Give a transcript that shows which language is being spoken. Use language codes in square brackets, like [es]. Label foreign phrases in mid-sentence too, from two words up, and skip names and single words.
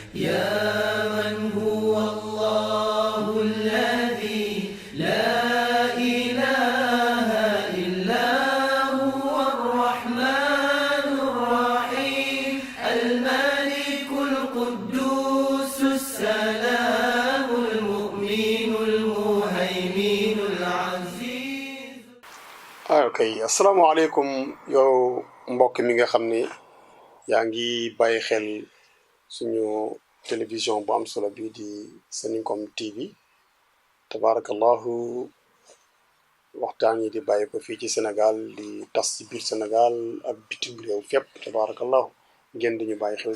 [ar] يا من هو الله الذي لا إله إلا هو الرحمن الرحيم الملك القدوس السلام المؤمن المهيمن العزيز. [wo] ok asalaamaaleykum yow mbokk mi nga xam ne yaa ngi bàyyi xel suñu télévision bu am solo bi di Seninkom TV tabarakallahu waxtaan yi di bàyyi ko fii ci Sénégal di tas ci biir Sénégal ak bitim réew fépp tabarakallahu ngeen di ñu bàyyi xel